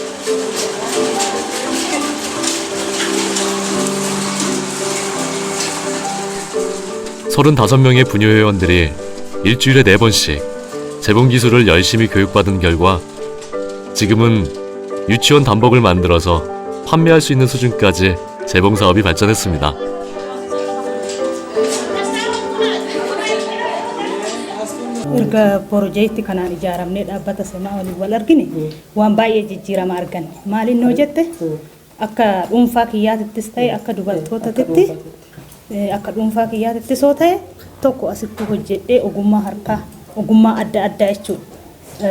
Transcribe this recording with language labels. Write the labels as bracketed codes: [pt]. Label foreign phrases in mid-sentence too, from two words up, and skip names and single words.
[ko] 35명의 부녀 회원들이 일주일에 4번씩 재봉 기술을 열심히 교육받은 결과 지금은 유치원 단복을 만들어서 판매할 수 있는 수준까지 재봉 사업이 발전했습니다. [om] Erga piroojeektii kanaan ijaaramnee dhaabbata semaa waliin wal argine waan baay'ee jijjiirama arganne. Maaliin noo jette akka dhuunfaa kiyyaatittis ta'e akka dubartootaatti akka dhuunfaa kiyyaatittis yoo ta'e tokko asitti hojjedhee ogummaa harkaa ogummaa adda addaa jechuudha.